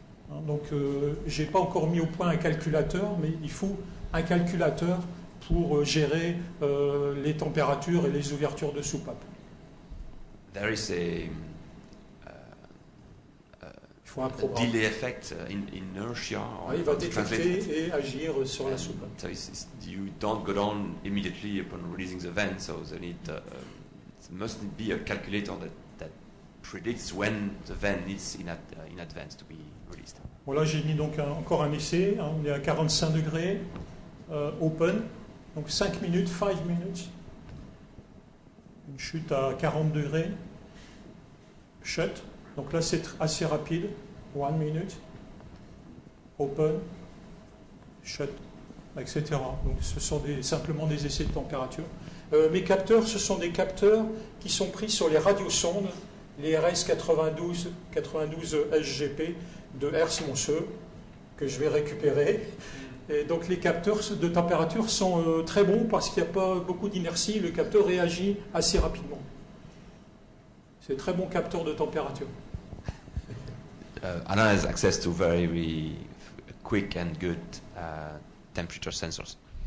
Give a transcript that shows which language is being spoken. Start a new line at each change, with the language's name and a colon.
French: Hein, donc je n'ai pas encore mis au point un calculateur, mais il faut un calculateur pour gérer les températures et les ouvertures de soupape.
English: There is
French: Il faut un programme.
English: delay effect, inertia.
French: Il va détecter et agir sur la soupape.
English: So you don't go down immediately upon releasing the vent, so there there must be a calculator that predicts when the vent needs in advance to be released.
French: Bon, là, j'ai mis donc encore un essai. Hein, on est à 45 degrés, open, donc 5 minutes, 5 minutes. Une chute à 40 degrés, shut. Donc là, c'est assez rapide, 1 minute, open, shut, etc. Donc ce sont simplement des essais de température. Mes capteurs, ce sont des capteurs qui sont pris sur les radiosondes, les RS 92 SGP de Herse-Monceau, que je vais récupérer. Et donc les capteurs de température sont très bons parce qu'il n'y a pas beaucoup d'inertie, le capteur réagit assez rapidement. C'est un très bon capteur de température.
English: Alain has access to very quick and good temperature sensors.